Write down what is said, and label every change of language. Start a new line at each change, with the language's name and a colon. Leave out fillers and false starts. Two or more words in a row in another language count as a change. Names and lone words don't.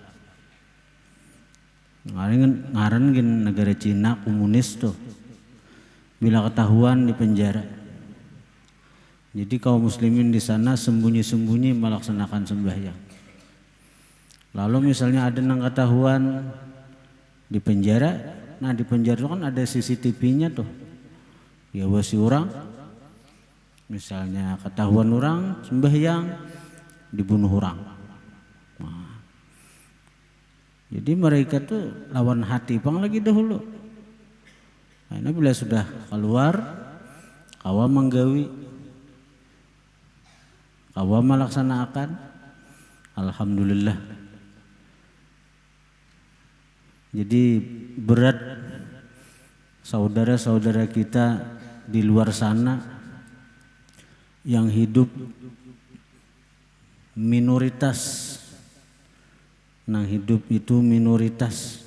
Banjar: Ngaran negara Cina komunis tuh, bila ketahuan di penjara.
Indonesian: Jadi kaum muslimin di sana sembunyi-sembunyi melaksanakan sembahyang. Lalu misalnya ada nang ketahuan di penjara, nah di penjara itu kan ada CCTV-nya tuh.
Banjar: Ya wasi orang, misalnya ketahuan orang sembahyang, dibunuh orang. Nah, jadi mereka tuh lawan hati pang lagi dahulu. Nah, bila sudah keluar, kawa menggawi, kawa melaksanakan,
Indonesian: alhamdulillah. Jadi berat saudara-saudara kita di luar sana yang hidup minoritas. Nah, hidup itu minoritas.